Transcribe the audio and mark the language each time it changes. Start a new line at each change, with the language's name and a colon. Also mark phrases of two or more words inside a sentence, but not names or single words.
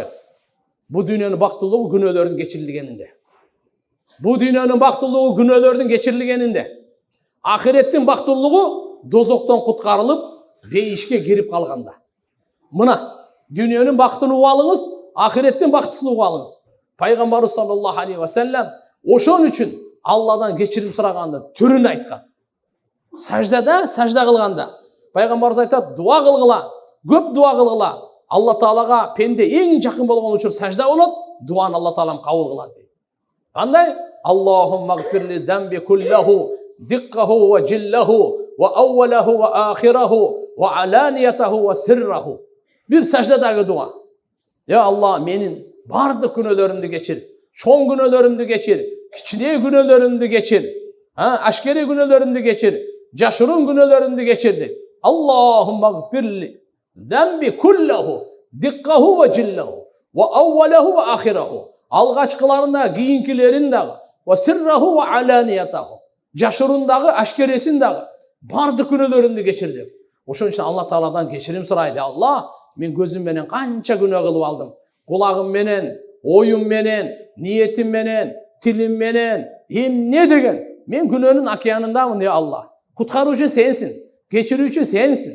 Kyrgyz: Бу дүйнөнүн бактылуулугу күнөөлөрдүн кечирилгенинде. Бу дүйнөнүн бактылуулугу күнөөлөрдүн кечирилгенинде. Ахиреттин бактылуулугу дозоктон куткарылып, бейишке кирип калганда. Мына дүйнөнүн бактын угуп алыңыз, ахиреттин бактысын угуп алыңыз. Пайгамбарыбыз
Arabic: صلى الله عليه وسلم
Kyrgyz: ошон үчүн Алладан кечирим сурагандын түрүн айткан. Сажда кылганда пайгамбарыбыз айтат, дуа кылгыла, көп дуа кылгыла. Алла Таалага пенде эң жакын болгон учур сажда болот, дуаны Алла Таалам кабыл кылат дейт. Кандай?
Arabic: اللهم اغفر لي ذنبي كله دقه وجله وأوله وآخره وعلانيته وسره.
Kyrgyz: Бир саждадагы дуа. Я Алла, менин бардык күнөөлөрүмдү кечир. Чоң күнөөлөрүмдү кечир. Кичине күнөөлөрүмдү кечир. Ашкери күнөөлөрүмдү кечир. Жашыруун күнөөлөрүмдү кечир дейт.
Arabic: اللهم اغفر لي ذنبي كله دقه وجله وأوله وآخره.
Kyrgyz: Алгачкыларында, кийинкилерин дагы,
Arabic: وسره وعلانيته.
Kyrgyz: Жашырундагы, ашкересин дагы, бардык күнөөлөрүмдү кечир деп. Ошон үчүн Алла Тааладан кечирим сурайлы. Алла, мен көзүм менен канча күнөө кылып алдым. Кулагым менен, оюм менен, ниетим менен, тилим менен, эмне деген. Мен күнөөнүн океанындамын, я Алла. Куткаруучу сенсиң, кечирүүчү сенсиң.